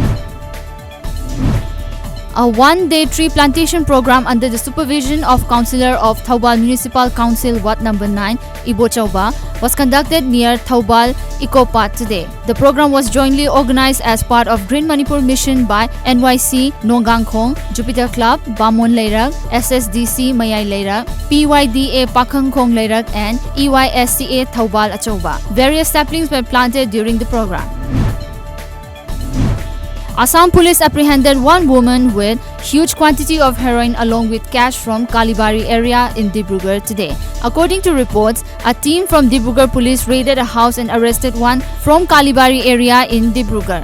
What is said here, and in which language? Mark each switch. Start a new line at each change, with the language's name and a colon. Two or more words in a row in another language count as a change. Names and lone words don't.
English: A one-day tree plantation program under the supervision of Councillor of Thoubal Municipal Council Ward No. 9, Ibo Chauba, was conducted near Thoubal Ecopark today. The program was jointly organized as part of Green Manipur mission by NYC Nongangkhong, Jupiter Club, Bamon Leirak, SSDC Mayai Leirak, PYDA Pakhangkhong Leirak, and EYSCA Thoubal Achauba. Various saplings were planted during the program. Assam police apprehended one woman with huge quantity of heroin along with cash from Kalibari area in Dibrugarh today. According to reports, a team from Dibrugarh police raided a house and arrested one from Kalibari area in Dibrugarh.